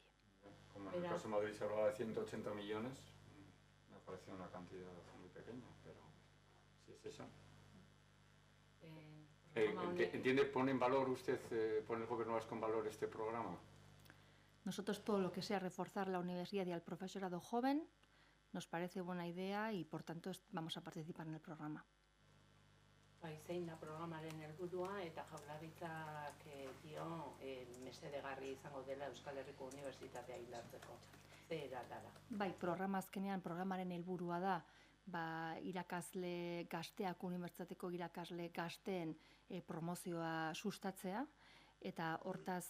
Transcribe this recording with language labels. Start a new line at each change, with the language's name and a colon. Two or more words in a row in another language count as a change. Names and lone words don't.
Spanish: Como en el caso de Madrid se hablaba de 180 millones, me ha parecido una cantidad muy pequeña, pero si es esa. ¿Entiende, pone en valor usted, pone el Gobierno vasco en valor este programa? Nosotros todo lo que sea reforzar la universidad y al profesorado joven nos parece buena idea y, por tanto, vamos a participar en el programa.
Basque: Zein da programaren helburua eta Jaurlaritzak dio mesedegarri izango dela Euskal Herriko Unibertsitatea indartzeko. Zer eratara? Bai, programaren helburua da irakasle gazteak, unibertsitateko irakasle gazteen promozioa sustatzea, eta hortaz